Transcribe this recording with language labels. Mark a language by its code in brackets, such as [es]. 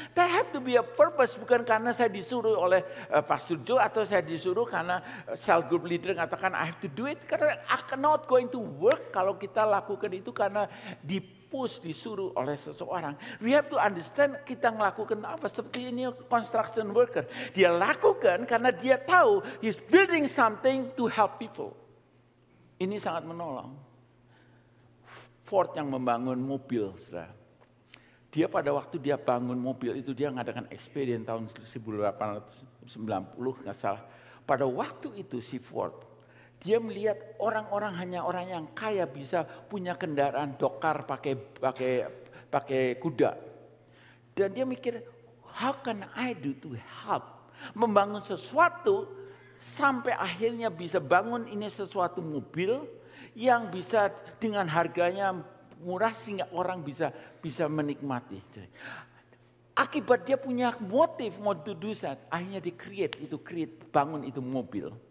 [en] There have to be a purpose, [id] bukan karena saya disuruh oleh Pastor Joe atau saya disuruh karena [en] cell group leader [id] katakan [en] I have to do it. [id] Karena [en] I cannot going to work [id] kalau kita lakukan itu karena disuruh oleh seseorang. [en] We have to understand [id] kita melakukan apa. Seperti ini [en] construction worker. [id] Dia lakukan karena dia tahu [en] he's building something to help people. [id] Ini sangat menolong. Ford yang membangun mobil, saudara. Dia pada waktu dia bangun mobil itu dia mengadakan ekspedisi tahun 1890 nggak salah. Pada waktu itu si Ford dia melihat orang-orang hanya orang yang kaya bisa punya kendaraan dokar pakai kuda. Dan dia mikir, [en] how can I do to help? [id] Membangun sesuatu sampai akhirnya bisa bangun ini sesuatu mobil yang bisa dengan harganya murah sehingga orang bisa menikmati. Akibat dia punya motif mau [en] to do that, [id] akhirnya bangun itu mobil.